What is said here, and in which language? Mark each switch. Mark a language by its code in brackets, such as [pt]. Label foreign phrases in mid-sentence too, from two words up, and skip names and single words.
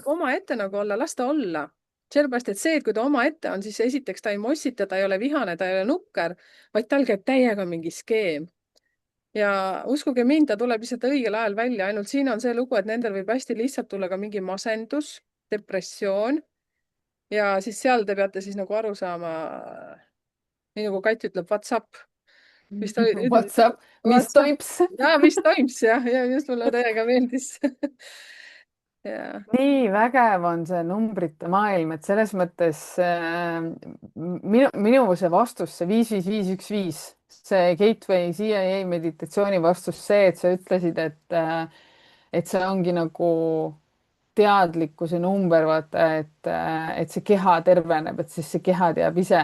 [et] tahab omaette nagu olla, las ta olla. sellepärast, et see, et kui ta omaette on, siis esiteks ta ei mossita, ta ei ole vihane, ta ei ole nukker, vaid tal käib täiega mingi skeem. ja uskuge mind, ta tuleb lihtsalt õigel ajal välja, ainult siin on see lugu, et nendel võib hästi lihtsalt tulla ka mingi masendus, depressioon ja siis seal te peate siis nagu aru saama, nii nagu Kati ütleb, [en] what's up, [et] mis ta ütles, [en] What's up, mis what's up, [et] toims? ja mis toimus ja just mulle täiega meeldis ja nii vägev on see numbrite maailm, et selles mõttes minu see vastus, see 55515, see Gateway CIA meditatsiooni vastus, see, et sa ütlesid, et see ongi nagu teadlikkuse number, vaata, et see keha terveneb, et siis see keha teab ise.